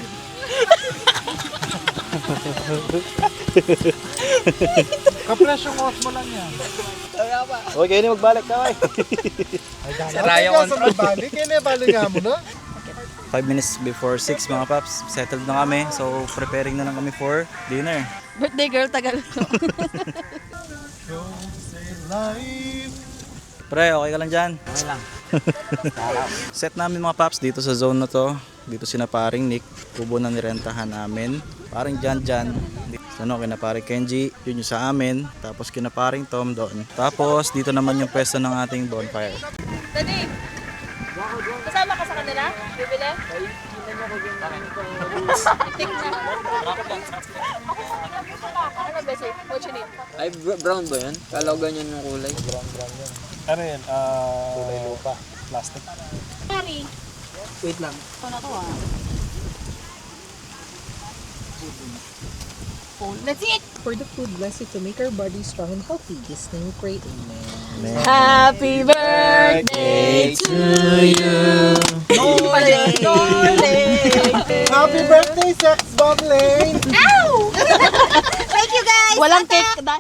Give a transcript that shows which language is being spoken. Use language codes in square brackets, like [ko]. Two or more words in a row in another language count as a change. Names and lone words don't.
[tl] Kapresyo cost mo lang yan. Okay, ini magbalik ka, ay. Sira yung control. Kaya na balik nga mo na. 5 [en] minutes before [tl] 6 mga paps, settled na kami. So preparing na lang kami [en] for dinner. Birthday girl, [tl] tagal to. Pre, okay ka lang dyan? Okay lang. Set namin mga paps dito sa zone na to. Dito sina paring Nick, kubo na nirentahan namin. Paring Jan. Ano, kina paring Kenji, yun yung sa amin. Tapos kina paring Tom doon. Tapos dito naman yung pwesto ng ating bonfire. Dani, kasama ka sa kanila? Bibili? Ano ba si? [en] What you need? [tl] Ay, brown ba yan? Kala ko ganyan yung kulay. Brown yan. Ano yan? Kulay lupa. Plastic. Sorry. Wait lang. [en] That's it! For the food, bless it to make our body strong and healthy. This name we pray, amen. Happy birthday to you! Happy birthday, Sex Bomb Lane! Thank you guys! [tl] Walang cake dahil.